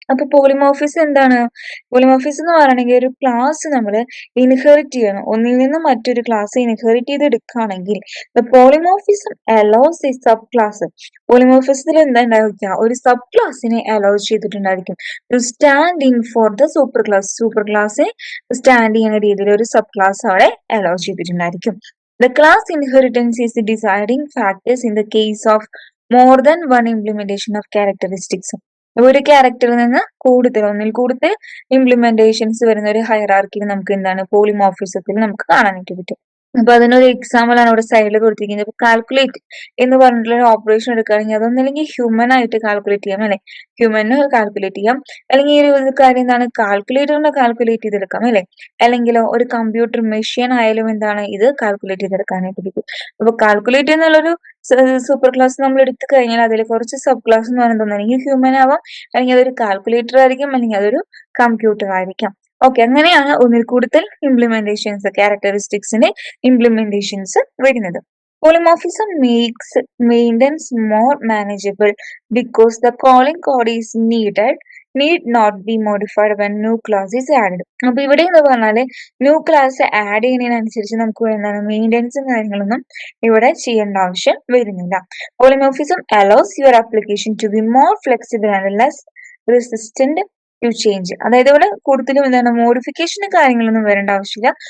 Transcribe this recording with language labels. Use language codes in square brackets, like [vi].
[ml] അപ്പൊ പോളിമോർഫിസം എന്താണ്, പോളിമോർഫിസം എന്ന് പറയണമെങ്കിൽ ഒരു ക്ലാസ് നമ്മൾ ഇൻഹെറിറ്റ് ചെയ്യണം, ഒന്നിൽ നിന്ന് മറ്റൊരു ക്ലാസ് ഇൻഹെറിറ്റ് ചെയ്ത് എടുക്കുകയാണെങ്കിൽ [en] Polymorphism allows a sub class. [ml] പോളിമോർഫിസത്തിൽ എന്താ ഉണ്ടായിരിക്കുക, ഒരു സബ് ക്ലാസ്സിനെ hello ചെയ്തിട്ടുണ്ടായിരിക്കും [en] To stand in for the super class. [ml] Super ക്ലാസ്സിനെ സ്റ്റാൻഡ് ചെയ്യുന്ന രീതിയിൽ ഒരു സബ് ക്ലാസ് അവിടെ hello ചെയ്തിട്ടുണ്ടായിരിക്കും. [en] The class inheritance is the deciding factors in the case of more than one implementation of characteristics. [ml] ഒരു ക്യാരക്ടറിൽ നിന്ന് ഒന്നിൽ കൂടുതൽ ഇംപ്ലിമെന്റേഷൻസ് വരുന്ന ഒരു ഹൈറാർക്കിയിൽ നമുക്ക് എന്താണ്, പോളിമോർഫിസത്തിൽ നമുക്ക് കാണാനായിട്ട് പറ്റും. അപ്പൊ അതിനൊരു എക്സാമ്പിൾ ആണ് ഇവിടെ സൈഡിൽ കൊടുത്തിരിക്കുന്നത്. ഇപ്പൊ കാൽക്കുലേറ്റ് എന്ന് പറഞ്ഞിട്ടുള്ള ഒരു ഓപ്പറേഷൻ എടുക്കുകയാണെങ്കിൽ അതൊന്നല്ലെങ്കിൽ ഹ്യൂമൻ ആയിട്ട് കാൽക്കുലേറ്റ് ചെയ്യാം, അല്ലെ, ഹ്യൂമന് കാൽക്കുലേറ്റ് ചെയ്യാം. അല്ലെങ്കിൽ ഈ ഒരു കാര്യം എന്താണ്, കാൽക്കുലേറ്ററിനെ കാൽക്കുലേറ്റ് ചെയ്തെടുക്കാം, അല്ലെ, അല്ലെങ്കിൽ ഒരു കമ്പ്യൂട്ടർ മെഷീൻ ആയാലും എന്താണ്, ഇത് കാൽക്കുലേറ്റ് ചെയ്തെടുക്കാനായിട്ട് പറ്റും. അപ്പൊ കാൽക്കുലേറ്റ് എന്നുള്ളൊരു സൂപ്പർ ക്ലാസ് നമ്മൾ എടുത്തു കഴിഞ്ഞാൽ അതിൽ കുറച്ച് സബ് ക്ലാസ് എന്ന് പറയുന്നത് ഒന്നെങ്കിൽ ഹ്യൂമൻ ആവാം, അല്ലെങ്കിൽ അതൊരു കാൽക്കുലേറ്റർ ആയിരിക്കും, അല്ലെങ്കിൽ അതൊരു കമ്പ്യൂട്ടർ ആയിരിക്കാം. ഓക്കെ, അങ്ങനെയാണ് ഒന്നിൽ കൂടുതൽ ഇംപ്ലിമെന്റേഷൻസ്, ക്യാരക്ടറിസ്റ്റിക്സിന്റെ ഇംപ്ലിമെന്റേഷൻസ് വരുന്നത്. [en] Polymorphism makes maintenance more manageable because the calling code is need not be modified when new class is added. [ml] അപ്പൊ ഇവിടെ എന്ന് പറഞ്ഞാല് ന്യൂ ക്ലാസ് ആഡ് ചെയ്യുന്നതിനനുസരിച്ച് നമുക്ക് എന്താണ്, മെയിൻ്റെനൻസും കാര്യങ്ങളൊന്നും ഇവിടെ ചെയ്യേണ്ട ആവശ്യം വരുന്നില്ല. [en] Polymorphism allows your application to be more flexible and less resistant to change. [ml] അതായത് ഇവിടെ കൂടുതലും എന്താണ്, മോഡിഫിക്കേഷനും കാര്യങ്ങളൊന്നും വരേണ്ട ആവശ്യമില്ല.